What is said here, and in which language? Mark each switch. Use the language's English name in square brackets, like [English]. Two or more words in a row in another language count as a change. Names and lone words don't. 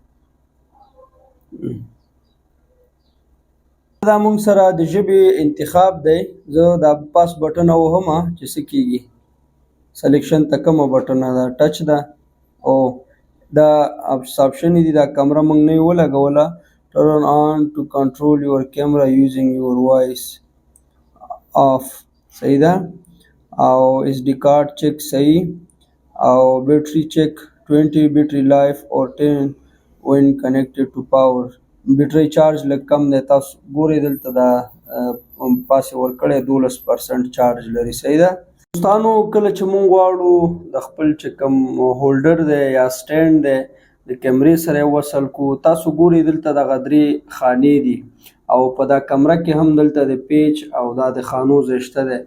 [Pashto] دا موږ سره د ژبې انتخاب دی. زه دا پاس بټن وهمه چې څه کېږي. سلیکشن ته کومه بټنه ده؟ ټچ ده. او دا آپشن دي، دا کمره موږ نه یې ولګوله. [English] turn on to control your camera using your voice off. [Pashto] صحیح ده. او [English] SD card check [Pashto] صحیح. [English] او battery check 20 battery life or 10 when connected to power. [Pashto] بیټري چارج لږ کم دی، تاسو ګورئ دلته دا پاسې ورکړی 12% چارج لري. صحیح ده. دوستانو کله چې مونږ غواړو د خپل چې کوم هولډر دی یا سټینډ دی د کیمرې سره یې وصل کړو، تاسو ګورئ دلته دغه 3 خانې دي او په دا کمره کې هم دلته د پیچ او دا د خانو ځای شته دی.